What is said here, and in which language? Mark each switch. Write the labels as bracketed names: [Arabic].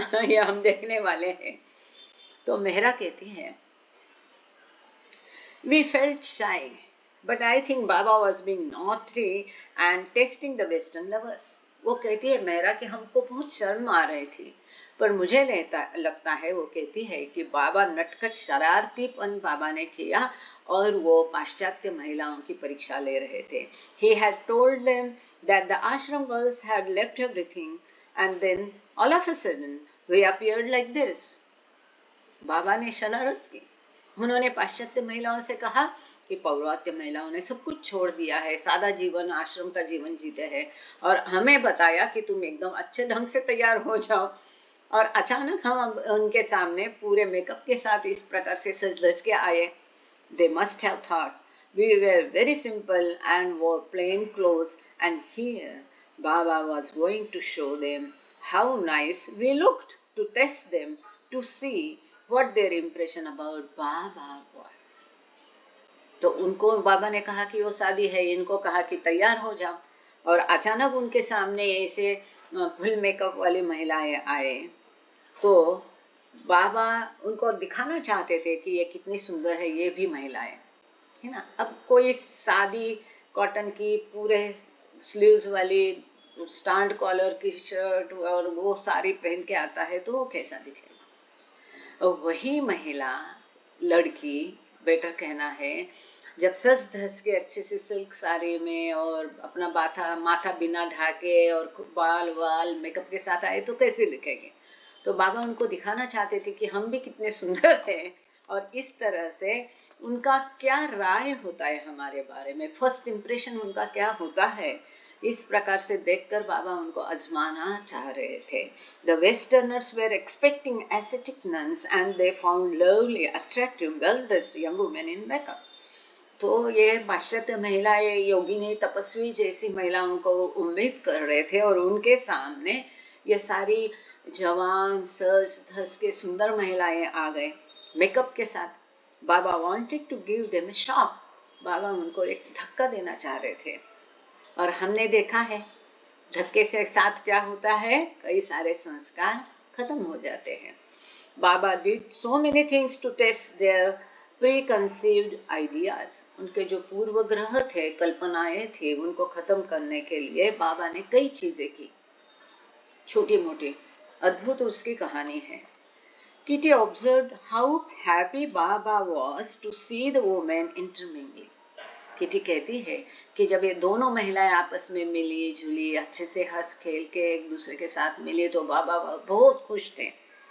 [Hindi] ये हम देखने वाले हैं। तो मेहरा कहती है, [English] We felt shy but I think Baba was being naughty and testing the western lovers. [Hindi] वो कहती है मेहरा कि हमको बहुत शर्म आ रही थी, पर मुझे लगता है, वो कहती है कि बाबा नटखट शरारतीपन बाबा ने किया और वो पाश्चात्य महिलाओं की परीक्षा ले रहे थे। [English] He had told them that the ashram girls had left everything and then all of a sudden we appeared like this. [Hindi] बाबा ने शरारत की। उन्होंने पाश्चात्य महिलाओं से कहा कि पौर्वात्य महिलाओं ने सब कुछ छोड़ दिया है, सादा जीवन, आश्रम का जीवन जीते हैं, और हमें बताया कि तुम एकदम अच्छे ढंग से तैयार हो जाओ। और अचानक हम उनके सामने पूरे मेकअप के साथ इस प्रकार से सज धज के आए। [English] They must have thought we were very simple and wore plain clothes, and here Baba was going to show them how nice we looked, to test them, to see what their impression about Baba was. [Hindi] तो उनको बाबा ने कहा कि वो शादी है, इनको कहा कि तैयार हो जाओ, और अचानक उनके सामने ऐसे फुल मेकअप वाली महिलाएं आए। तो बाबा उनको दिखाना चाहते थे कि ये कितनी सुंदर है, ये भी महिलाएं, है ना। अब कोई सादी कॉटन की पूरे स्लीव्स वाली स्टैंड कॉलर की शर्ट और वो साड़ी पहन के आता है तो वो कैसा दिखेगा। और वही महिला, लड़की बेटर कहना है, जब सज धज के अच्छे से सिल्क साड़ी में और अपना माथा बिना ढाके और बाल वाल मेकअप के साथ आए तो कैसे दिखेंगे। तो बाबा उनको दिखाना चाहते थे कि हम भी कितने सुंदर हैं, और इस तरह से उनका क्या राय होता है हमारे बारे में, फर्स्ट इम्प्रेशन उनका क्या होता है, इस प्रकार से देखकर बाबा उनको आजमाना चाह रहे थे। [English] The Westerners were expecting ascetic nuns and they found lovely, attractive, well-dressed young women in makeup. [Hindi] तो ये पाश्चात्य महिलाएं योगिनी, तपस्वी जैसी महिलाओं को उम्मीद कर रहे थे, और उनके सामने ये सारी जवान सज धज के सुंदर महिलाएं आ गए मेकअप के साथ। [English] Baba wanted to give them a shock, [Hindi] बाबा उनको एक धक्का देना चाह रहे थे, और हमने देखा है धक्के से साथ क्या होता है, कई सारे संस्कार खत्म हो जाते हैं। [English] बाबा did so many things to test their preconceived ideas, [Hindi] उनके जो पूर्वग्रह थे, कल्पनाएं थी, उनको खत्म करने के लिए बाबा ने कई चीजें की, छोटी मोटी, अद्भुत उसकी कहानी है। [English] Kitty observed how happy Baba was to see the women intermingling. [Hindi] Kitty कहती है कि जब ये दोनों महिलाएं आपस में मिली जुली, अच्छे से हंस खेल के एक दूसरे के साथ मिली, तो बाबा बहुत खुश थे।